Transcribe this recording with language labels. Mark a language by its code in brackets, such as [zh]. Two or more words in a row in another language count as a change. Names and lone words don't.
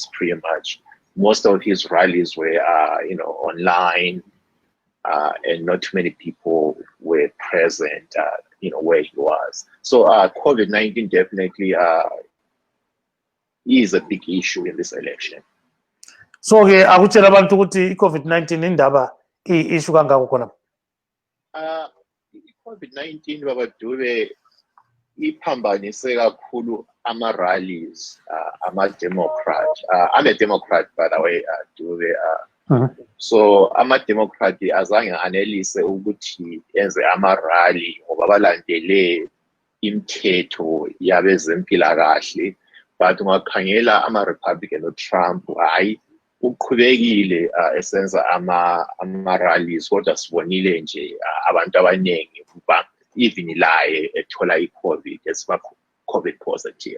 [en] Pretty much, most of his rallies were, online, and not too many people were present, where he was. So COVID-19 definitely is a big issue in this election. [zu] So akutshela abantu ukuthi i-COVID-19 indaba issue kangaka khona. I-COVID-19 baba Dube iphambanise kakhulu ama-rallies ama-Democrat. [en] I'm a Democrat, by the way, Dube. [zu] So ama-Democrat azange anelise ukuthi enze ama-rally ngoba balandele imithetho yabezempilakahle, but ungakhangela ama-Republican uTrump hayi uqhubekile esenza ama-rallies, kodwa sibonile nje abantu abaningi even laye ethola i-COVID [en] COVID positive.